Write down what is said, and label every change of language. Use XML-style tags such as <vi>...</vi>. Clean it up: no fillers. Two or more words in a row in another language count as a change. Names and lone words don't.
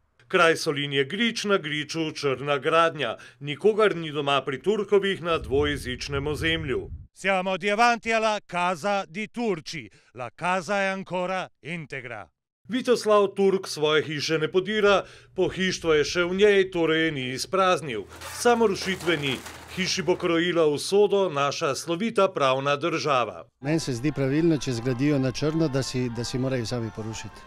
<sl>Kraj Solinje Grič, na Griču črna gradnja. Nikogar ni doma pri Turkovih na dvojezičnem ozemlju.</sl> <it>Siamo davanti alla casa di Turci. La casa è ancora integra.</it> <sl>Vitoslav Turk svoje hiše ne podira, pohištvo je še v njej, torej je ni izpraznil. Samo rušitve ni. Hiši bo krojila usodo naša slovita pravna država. Meni se zdi pravilno, če zgradijo na črno, da si morajo sami porušiti.</sl>